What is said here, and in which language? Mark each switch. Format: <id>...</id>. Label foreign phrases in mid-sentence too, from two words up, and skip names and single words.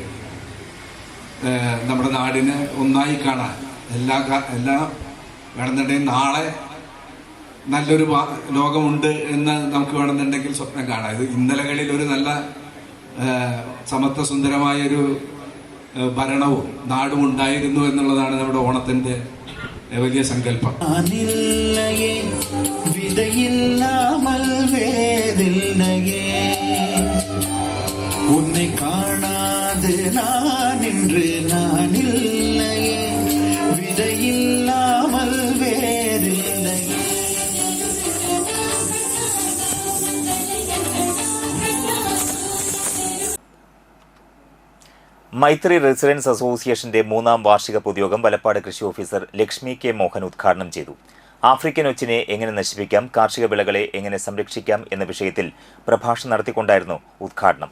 <ml>നമ്മുടെ നാടിനെ ഒന്നായി കാണാൻ എല്ലാം വേണമെന്നുണ്ടെങ്കിൽ നാളെ നല്ലൊരു ലോകമുണ്ട് എന്ന് നമുക്ക് വേണമെന്നുണ്ടെങ്കിൽ സ്വപ്നം കാണാം. ഇത് ഇന്നലകളിൽ ഒരു നല്ല സമത്വസുന്ദരമായൊരു ഭരണവും നാടും ഉണ്ടായിരുന്നു എന്നുള്ളതാണ് നമ്മുടെ ഓണത്തിന്റെ വലിയ സങ്കല്പം.</ml> <ta>உன்னை காணாது நான் இன்று நான் இல்லையே, விதையில்லாமல் வேறில்லையே.</ta> <ml>മൈത്രി റെസിഡൻസ് അസോസിയേഷന്റെ 3ാം വാർഷിക പൊതുയോഗം വലപ്പാട് കൃഷി ഓഫീസർ ലക്ഷ്മി K മോഹൻ ഉദ്ഘാടനം ചെയ്തു. ആഫ്രിക്കൻ ഒച്ചിനെ എങ്ങനെ നശിപ്പിക്കാം, കാർഷിക വിളകളെ എങ്ങനെ സംരക്ഷിക്കാം എന്ന വിഷയത്തിൽ പ്രഭാഷണം നടത്തിക്കൊണ്ടായിരുന്നു ഉദ്ഘാടനം.</ml>